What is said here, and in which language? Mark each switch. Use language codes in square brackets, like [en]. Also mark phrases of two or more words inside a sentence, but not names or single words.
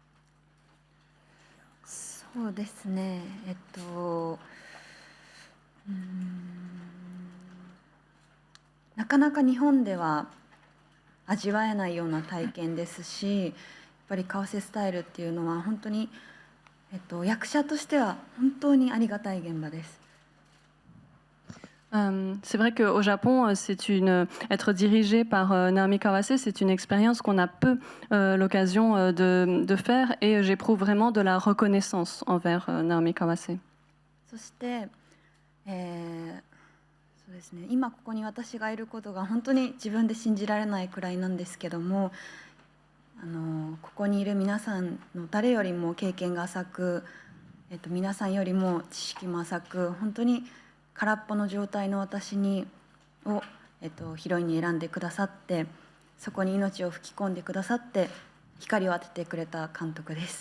[ja] そうですね、なかなか日本では味わえないような体験ですし、やっぱり河瀬スタイルっていうのは本当に、役者としては本当にありがたい現場です。 [fr] C'est vrai qu'au Japon, être dirigé par Naomi Kawase, c'est une expérience qu'on a peu l'occasion de faire, et j'éprouve vraiment de la reconnaissance envers Naomi Kawase. [ja] そして、そうですね、今ここに私がいることが本当に自分で信じられないくらいなんですけども、ここにいる皆さんの誰よりも経験が浅く、皆さんよりも知識も浅く、本当に空っぽの状態の私を、ヒロインに選んでくださって、そこに命を吹き込んでくださって光を当ててくれた監督です。